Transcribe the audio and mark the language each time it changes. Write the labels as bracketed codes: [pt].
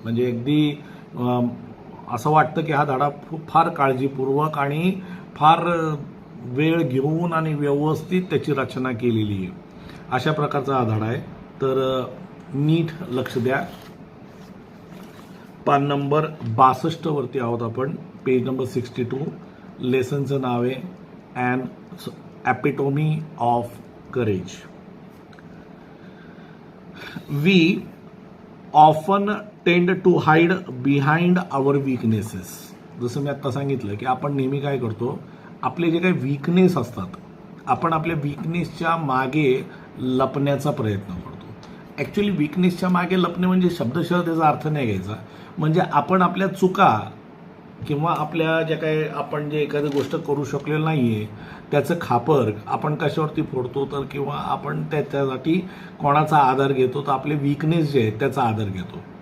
[mr] म्हणजे अगदी असं वाटतं की हा धडा फार काळजीपूर्वक आणि फार वेळ घेऊन आणि व्यवस्थित त्याची रचना केलेली आहे, अशा प्रकारचा हा धडा आहे. तर नीट लक्ष द्या. पान नंबर 62 वरती आहोत आपण, पेज नंबर 62. लेसनचं नाव आहे [en] An epitome of courage. We often tend to hide behind our weaknesses. [mr] जसं मी आत्ता सांगितलं की आपण नेहमी काय करतो, आपले जे काही वीकनेस असतात आपण आपल्या वीकनेसच्या मागे लपण्याचा प्रयत्न करतो. ॲक्च्युली वीकनेसच्या मागे लपणे म्हणजे शब्दशः त्याचा अर्थ नाही घ्यायचा, म्हणजे आपण आपल्या चुका किंवा आपल्या ज्या काही आपण जे एखादी गोष्ट करू शकलेलं नाही आहे त्याचं खापर आपण कशावरती फोडतो, तर किंवा आपण त्याच्यासाठी कोणाचा आधार घेतो, तर आपले वीकनेस जे आहेत त्याचा आधार घेतो.